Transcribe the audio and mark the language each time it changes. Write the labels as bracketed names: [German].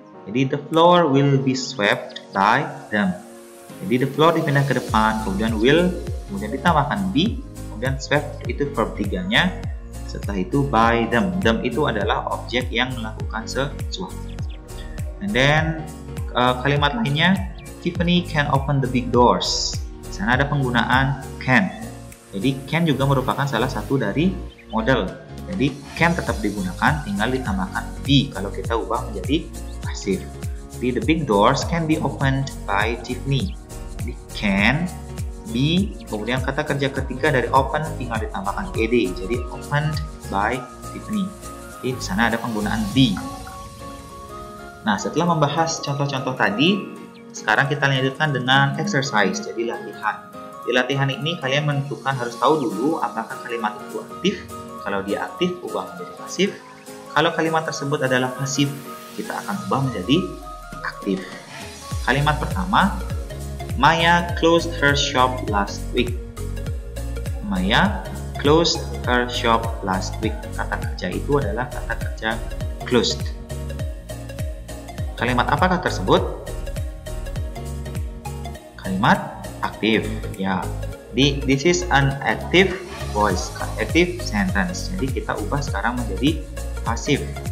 [Indonesian] Jadi [English] the floor will be swept by them. [Indonesian] Jadi the floor dipindah ke depan, kemudian will, kemudian ditambahkan be, kemudian swept itu verb 3-nya. Setelah itu by them. Them itu adalah objek yang melakukan sesuatu. [English] And then [Indonesian] kalimat lainnya, [English] Tiffany can open the big doors. [Indonesian] Di sana ada penggunaan can. Jadi can juga merupakan salah satu dari model. Jadi can tetap digunakan, tinggal ditambahkan be kalau kita ubah menjadi pasif. Jadi [English] the big doors can be opened by Tiffany. [Indonesian] Jadi can be, kemudian kata kerja ketiga dari open tinggal ditambahkan ed, jadi [English] opened by Tiffany. [Indonesian] Jadi di sana ada penggunaan be. Nah, setelah membahas contoh-contoh tadi, sekarang kita lanjutkan dengan exercise, jadi latihan. Di latihan ini kalian menentukan, harus tahu dulu apakah kalimat itu aktif. Kalau dia aktif, ubah menjadi pasif. Kalau kalimat tersebut adalah pasif, kita akan ubah menjadi aktif. Kalimat pertama, [English] Maya closed her shop last week. Maya closed her shop last week. [Indonesian] Kata kerja itu adalah kata kerja closed. Kalimat apakah tersebut? Kalimat aktif. Ya, [English] this is an active voice, active sentence. [Indonesian] Jadi kita ubah sekarang menjadi pasif.